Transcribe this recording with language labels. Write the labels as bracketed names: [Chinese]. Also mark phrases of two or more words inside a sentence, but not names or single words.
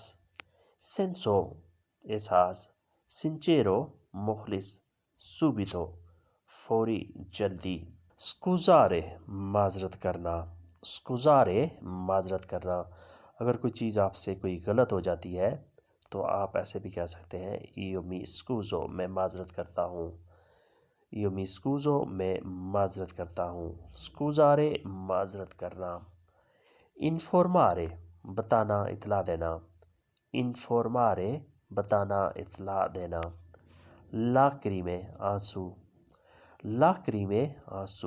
[Urdu] سینسو احساس، سنچیرو مخلص، سوبیتو فوری جلدی. سکوزارے معذرت کرنا، سکوزارے معذرت کرنا. اگر کوئی چیز آپ سے کوئی غلط ہو جاتی ہے تو آپ ایسے بھی کہہ سکتے ہیں [Italian] io mi scuso, [Urdu] میں معذرت کرتا ہوں. [Italian] io mi scuso, [Urdu] میں معذرت کرتا ہوں. سکوزارے معذرت کرنا. انفارمارے بتانا، اطلاع دینا. انفارمارے بتانا، اطلاع دینا. لاکریمے آنسو، لاکریمے آنسو.